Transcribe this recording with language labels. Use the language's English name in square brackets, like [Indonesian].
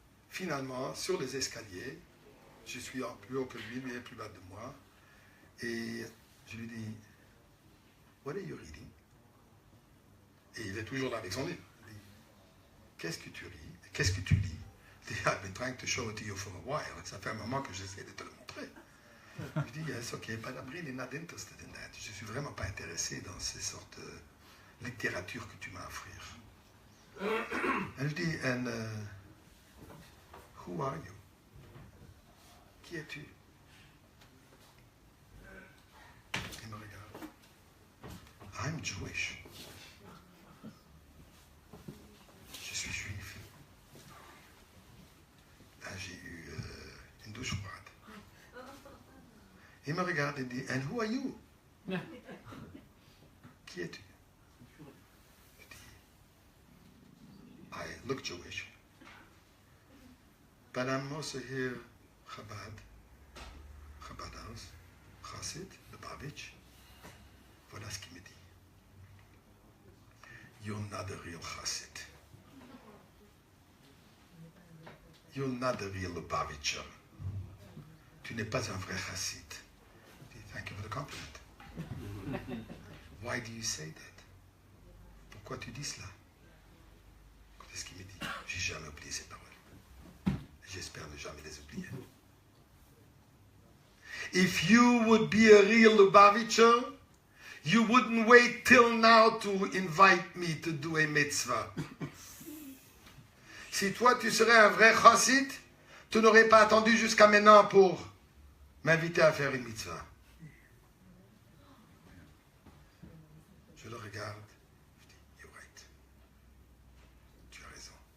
[French] Finalement, sur les escaliers, je suis plus haut que lui est plus bas de moi. Et je lui dis, [English] what are you reading? [French] Et il est toujours là avec son livre. Il dit, qu'est-ce que tu lis? Qu'est-ce que tu lis? Il dit, [English] I've been trying to show it to you for a while. [French] Ça fait un moment que j'essaie de te le montrer. Je dis, [English] yes, ok, but I'm really not interested in that. [French] Je ne suis vraiment pas intéressé dans ces sortes de littérature que tu m'as offrir. Elle dit, [English] and who are you? [French] Qui es-tu? Il me regarde. [English] I'm Jewish. [French] Je suis juif. Là, j'ai eu une douche froide. Il me regarde et dit, [English] and who are you? [French] Qui es-tu? Je dis, [English] I look Jewish. But I'm also here, Chabad House, Chassid, Lubavitch. [French] Voilà ce qu'il me dit. [English] You're not a real Chassid. You're not a real Lubavitcher. [French] Tu n'es pas un vrai Chassid. [English] Thank you for the compliment. Why do you say that? [French] Pourquoi tu dis cela? C'est ce qu'il me dit. J'ai jamais oublié ces paroles. J'espère ne jamais les oublier. [English] If you would be a real Lubavitcher, you wouldn't wait till now to invite me to do a mitzvah. [French] Si toi tu serais un vrai chassid, tu n'aurais pas attendu jusqu'à maintenant pour m'inviter à faire une mitzvah. Je le regarde, je dis, [English] you're right. [French] Tu as raison.